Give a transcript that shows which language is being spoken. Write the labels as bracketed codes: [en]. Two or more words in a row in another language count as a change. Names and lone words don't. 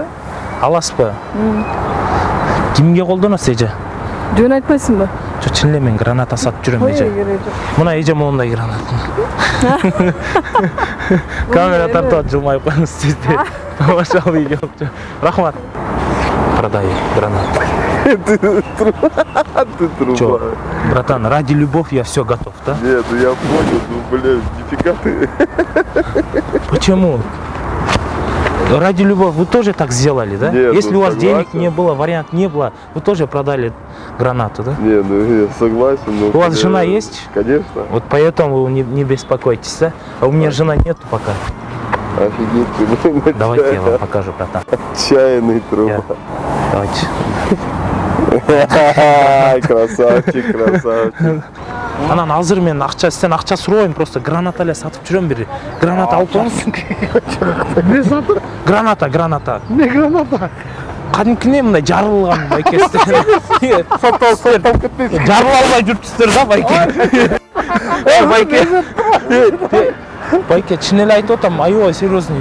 [ky] Аласызбы? Кимге колдоносуз же? Жөн айтпайсыңбы? Жо, чын эле мен граната сатып жүрөм эже. Мына эже моундай граната. Камера тартып жылмайып коюңуз сизде. Тамаша видео. Рахмат. [ru] Продаю гранату. Чё, братан, ради любовь я все готов, да? Нет, ну я понял, ну блин, нифига ты. Почему? Ради любовь вы тоже так сделали, да? Нет, если ну, у вас согласен. денег не было, вариант не было, вы тоже продали гранату, да? Не, ну я согласен, но... У вас жена есть? Конечно. Вот поэтому вы не беспокойтесь, да? А у меня жена нету пока. Офигеть, ты. Давайте я вам покажу, братан. Чайный труба. Давайте. Красавчик, красавчик. [ky] Анан азыр мен сізден акча сурабайм, просто граната эле сатып жүрөм, бир граната алып коюңуз. Не сатып? Граната. Не граната? Кадимкине мындай жарылган байкесиздер. Сатып кетпейсиң. Жарыла албай жүрүпсүздөр да, байке. Байке, чын эле айтып атам, аябай серьезный.